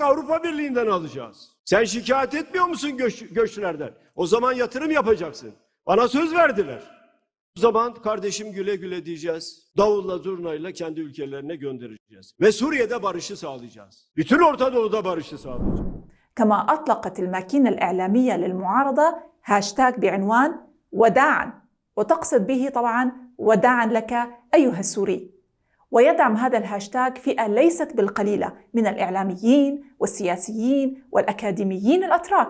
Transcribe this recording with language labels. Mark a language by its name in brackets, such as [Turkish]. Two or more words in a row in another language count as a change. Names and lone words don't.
[Turkish] Avrupa Birliği'nden alacağız. Sen şikayet etmiyor musun göçlerden? O zaman yatırım yapacaksın. Bana söz verdiler. O zaman kardeşim güle güle diyeceğiz. Davulla zurnayla kendi ülkelerine göndereceğiz. Ve Suriye'de barışı sağlayacağız. Bütün Orta Doğu'da barışı sağlayacağız. [Arabic] كما أطلقت الماكينة الإعلامية للمعارضة هاشتاج بعنوان وداعاً، وتقصد به طبعاً وداعاً لك أيها السوري. ويدعم هذا الهاشتاج فئة ليست بالقليلة من الإعلاميين والسياسيين والأكاديميين الأتراك.